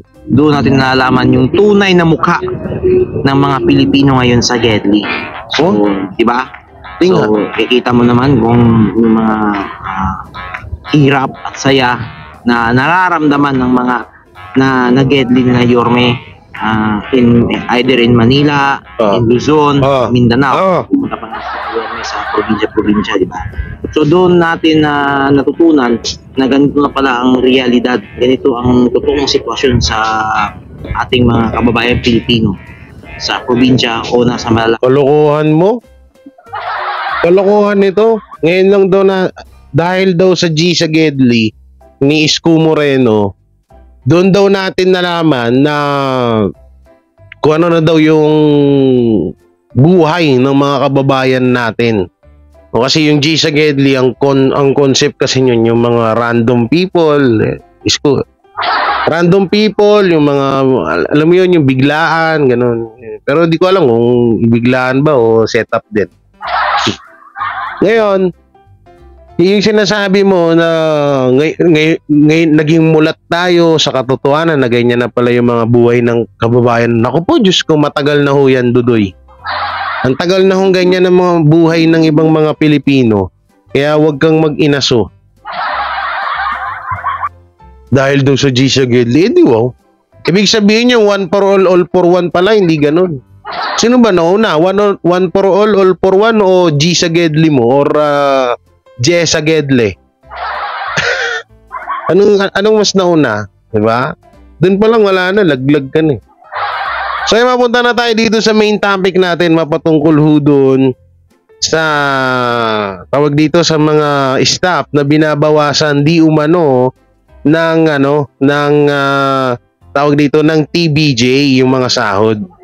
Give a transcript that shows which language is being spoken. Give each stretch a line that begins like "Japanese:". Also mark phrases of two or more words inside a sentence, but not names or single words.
Filipino: Doon natin nalaman yung tunay na mukha ng mga Pilipino ngayon sa Gedli. So, di ba? So, kikita mo naman kung yung mga hirap at saya na nararamdaman ng mga na Gedli na Yorme
English: either in Manila, in Luzon, Mindanao.
Filipino: Pumunta pa nga sa Yorme sa probinsya, di ba? So doon natin natutunan na ganito na pala ang realidad. Ganito ang totoong sitwasyon sa ating mga kababayan Pilipino sa probinsya o nasa malalaking. Kalokohan mo? Kalokohan nito. Ngayon lang daw na dahil daw sa G sa Gedli ni Isko Moreno, doon daw natin nalaman na kung ano na daw yung buhay ng mga kababayan natin. O kasi yung G sa Gedli, ang concept kasi yun, yung mga
English: random people, random people,
Filipino: yung mga, alam mo yun, yung biglaan, ganun. Pero di ko alam kung biglaan ba o setup din. Ngayon, yung sinasabi mo na ngayon naging mulat tayo sa katotohanan na ganyan na pala yung mga buhay ng kababayan. Naku po, Diyos ko, matagal na ho yan, Dudoy. Ang tagal na hong ganyan ng mga buhay ng ibang mga Pilipino. Kaya huwag kang mag-inaso. Dahil doon sa G sa Gedli, di wow. Ibig sabihin yung
English: one for all for one
Filipino: pala, hindi ganun. Sino ba nauna?
English: One for all for one
Filipino: o G sa Gedli mo? Or J sa Gedli? anong mas nauna? Diba? Doon pa lang wala na, laglag ka na eh. So, mapunta na tayo dito sa
English: main topic
Filipino: natin, mapatungkol ho doon sa tawag dito sa mga staff na binabawasan di umano ng tawag dito ng TBJ yung mga sahod.